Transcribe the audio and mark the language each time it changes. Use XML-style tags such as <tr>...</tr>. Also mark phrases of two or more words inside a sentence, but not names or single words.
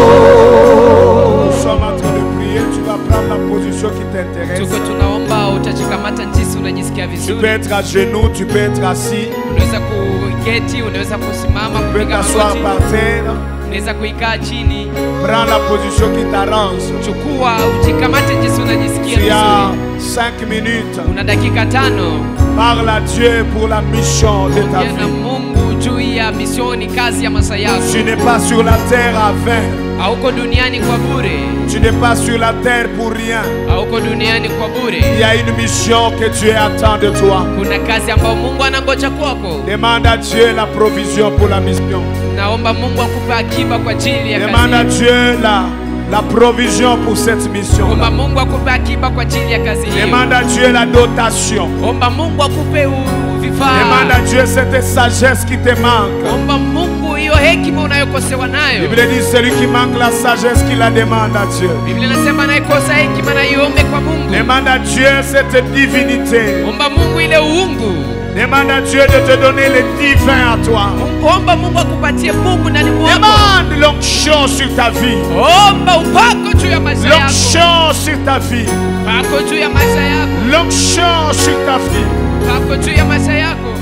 <fr>Nous sommes en train de prier, tu vas prendre la position qui t'intéresse.</fr> <sw>Tuko tunaomba utachikamata jinsi unajisikia</sw> <fr>Tu</fr> <sw>vizuri.</sw> <fr>peux être à genoux, tu peux être assis,</fr> <sw>Unaweza kuketi, unaweza kusimama,</sw> <fr>tu peux</fr> <sw>kupiga</sw> <fr>t'asseoir</fr> <sw>magoti,</sw> <fr>par terre.</fr> <sw>unaweza kuikaa chini.</sw> <fr>Prends la position qui t'arrange.</fr> <sw>Chukua uchikamate jinsi unajisikia</sw> <fr>Tu as</fr> <sw>vizuri.</sw> <fr>5 minutes.</fr> <sw>Una dakika 5.</sw> <fr>Parle à Dieu pour la mission de ta</fr> <sw>Ongea na</sw> <fr>vie.</fr> <sw>Mungu juu ya misioni, kazi ya maisha yako.</sw> <fr>Tu n'es pas sur la terre à vain.</fr> <sw>Hauko duniani kwa bure.</sw> <fr>Tu n'es pas sur la terre pour rien.</fr> <sw>Hauko duniani kwa</sw> <fr>Il</fr> <sw>bure.</sw> <fr>y a une mission que Dieu attend de toi.</fr> <sw>Kuna kazi ambayo Mungu anangoja kwako.</sw> <fr>Demande à Dieu la provision pour la mission.</fr> <sw>Naomba Mungu akupe akiba kwa ajili ya</sw> <fr>Demande à</fr> <sw>kazi.</sw> <fr>Dieu la provision pour cette mission.</fr> <sw>Omba Mungu akupe akiba kwa ajili ya kazi hiyo.</sw> <fr>Demande à Dieu la dotation.</fr> <sw>Omba Mungu akupe vifaa.</sw> <fr>Demande à Dieu cette sagesse qui te manque.</fr> <sw>Omba Mungu hiyo hekima unayokosewa</sw> <fr>La</fr> <sw>nayo.</sw> <fr>Bible dit celui qui manque la sagesse qui la demande à Dieu.</fr> <sw>Biblia inasema anayekosa hekima na iombe kwa Mungu.</sw> <fr>Demande à Dieu cette divinité.</fr> <sw>Omba Mungu ile uungu.</sw> <fr>Demande à Dieu de te donner le divin à toi.</fr> <sw>Omba Mungu akupatie Mungu ndani mwako.</sw> <fr>Demande l'onction sur ta vie.</fr> <sw>Omba upako juu ya maisha yako.</sw> <fr>L'onction sur ta vie.</fr> <sw>Upako juu ya maisha yako.</sw> <fr>L'onction sur ta vie.</fr> <sw>Upako juu ya maisha yako.</sw>